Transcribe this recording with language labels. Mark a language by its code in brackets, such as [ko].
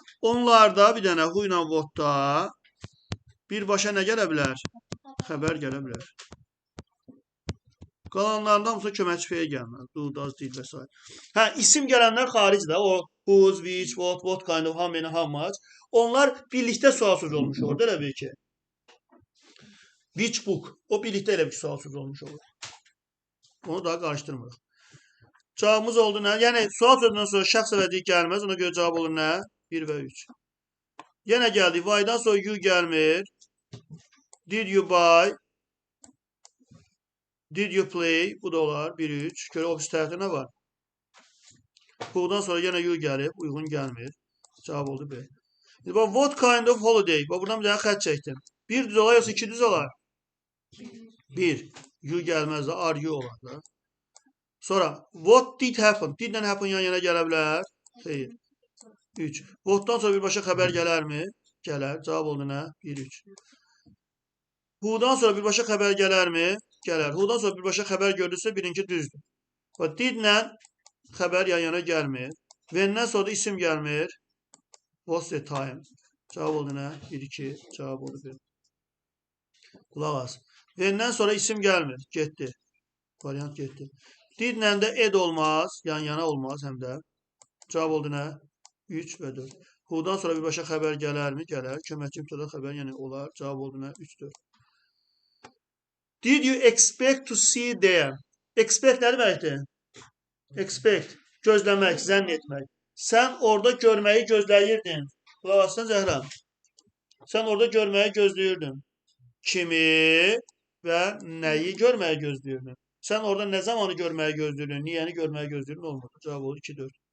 [az] Onlarda bir dənə who ilə what da birbaşa nə gələ bilər? Xəbər gələ bilər. Qalanlarında hamısı köməkçi feil gəlməz. Do, does, did və s. Hə, isim gələnlər xaricdə, o whose, which, what kind of, how many, how much. Onlar birlikdə sual sözü olmuş olur, elə bil ki. Which book, o birlikdə elə bir sual sözü olmuş olur. Onu daha qarışdırmırıq. Cavabımız oldu nə? Yəni, sual sözündən sonra şəxs əvəzi gəlməz. Ona görə cavab olur nə? 1 və 3. Yenə gəldik. Why'dan sonra you gəlmir. [en] Did you buy? Did you play? [az] Bu da olar. 1, 3. Görə ofis tərəfdə nə var? Who'dan sonra yenə you gəlib. Uyğun gəlmir. Cavab oldu B. Şimdi bax, [en] what kind of holiday? [az] Bax, buradan bir dənə xət çəkdim. 1 düz olar, yoxsa 2 düz olar? 1. You gəlməz də. [en] Are you [az] olar da. [en] Sonra, what did happen? [az] Didlə happen yan-yana gələ bilər? Xeyr. 3. What'dan sonra birbaşa xəbər gələrmi? Gələr. Cavab oldu nə? 1, 3. Who'dan sonra birbaşa xəbər gələrmi? Gələr. Who'dan sonra birbaşa xəbər gördürsə birinci düzdür. Və didlə xəbər yan-yana gəlmir. When'dən sonra da isim gəlmir. [en] What's the time? [az] Cavab oldu nə? 1, 2. Cavab oldu 1. Qulaq as. When'dən sonra isim gəlmir. Getdi. Variant getdi. Didlə də ed olmaz, yan-yana olmaz həm də. Cavab oldu nə? 3 və 4. Who'dan sonra birbaşa xəbər gələrmi? Gələr. Köməkçi mübtəda xəbər yəni olar. Cavab oldu nə? 3, 4. [en] Did you expect to see them? [az] Expect nə deməkdir? Expect. Gözləmək, zənn etmək. Sən orada görməyi gözləyirdin. Qulaq asın Zəhra. Sən orada görməyi gözləyirdin. Kimi və nəyi görməyi gözləyirdin? Sən orada nə zamanı görməyi gözləyirdin? Niyəni görməyi gözləyirdin? Olmadı. Cavab oldu 2, 4.